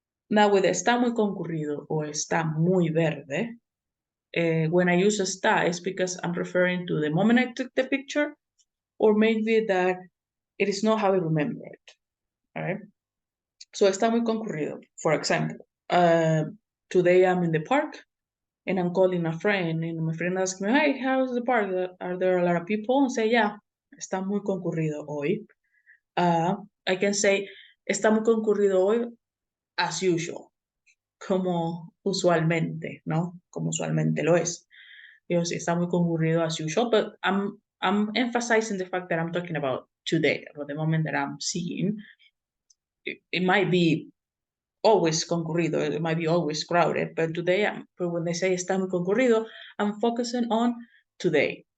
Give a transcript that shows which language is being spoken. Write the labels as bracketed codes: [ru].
[en] Now with [es] está muy concurrido [en] or [es] está muy verde, [en] when I use está, it's because I'm referring to the moment I took the picture, or maybe that it is not how I remember it, all right? So [es] está muy concurrido. [en] For example, today I'm in the park and I'm calling a friend, and my friend asks me, "Hey, how's the park? Are there a lot of people?" And say, "Yeah, [es] está muy concurrido hoy." [en] I can say, está muy concurrido hoy as usual, [es] como usualmente, ¿no? Como usualmente lo es. Sí, está muy concurrido [en] as usual, but I'm emphasizing the fact that I'm talking about today, or the moment that I'm seeing. It might be always concurrido, it might be always crowded, but today, but when they say [es] está muy concurrido, [en] I'm focusing on today.